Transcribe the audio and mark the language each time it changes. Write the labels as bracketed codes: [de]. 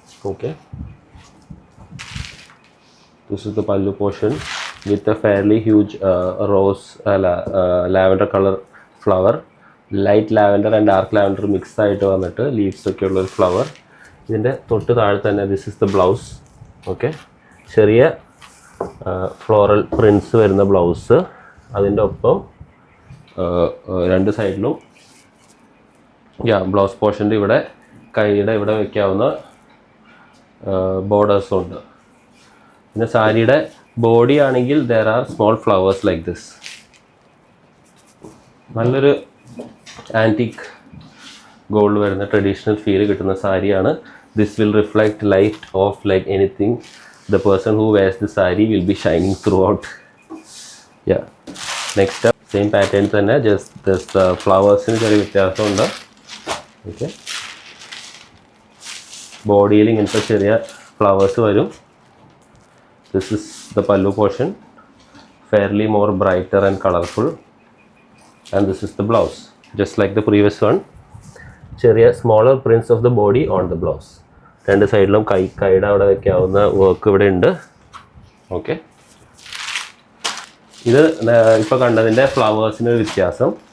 [en] Okay, this is the pallu portion with a fairly huge rose lavender color flower. [ml] Light lavender and dark lavender mix ആയിട്ട് വന്നിട്ട് leaves ഒക്കെ ഉള്ളൊരു flower. ഇതിൻ്റെ തൊട്ട് താഴെ തന്നെ [en] This is the blouse. [ml] Okay, ചെറിയ ഫ്ലോറൽ പ്രിൻസ് വരുന്ന ബ്ലൗസ്. അതിൻ്റെ ഒപ്പം രണ്ട് സൈഡിലും ബ്ലൗസ് പോർഷൻ്റെ ഇവിടെ കൈയുടെ ഇവിടെ വയ്ക്കാവുന്ന ബോർഡേഴ്സും ഉണ്ട്. പിന്നെ സാരിയുടെ ബോഡി ആണെങ്കിൽ [en] There are small flowers like this. [ml] നല്ലൊരു ആൻറ്റിക് ഗോൾഡ് വരുന്ന ട്രഡീഷണൽ ഫീൽ കിട്ടുന്ന സാരിയാണ്. [en] This will reflect light off like anything. The person who wears the sari will be shining throughout. [ml] Yeah, next same pattern തന്നെ, just ഫ്ലവേഴ്സിന് ചെറിയ വ്യത്യാസമുണ്ട്. Okay, ബോഡിയിൽ ഇങ്ങനത്തെ ചെറിയ ഫ്ലവേഴ്സ് വരും. ദിസ് ഇസ് ദ പല്ലു portion, [en] fairly more brighter and colorful, and this is the blouse just like the previous one. ചെറിയ smaller prints of the body on the blouse. [ml] രണ്ട് സൈഡിലും കൈയുടെ അവിടെ വെക്കാവുന്ന വർക്ക് ഇവിടെ ഉണ്ട്. ഓക്കെ, ഇത് ഇപ്പോൾ കണ്ടതിൻ്റെ ഫ്ലവേഴ്സിന് ഒരു വ്യത്യാസം.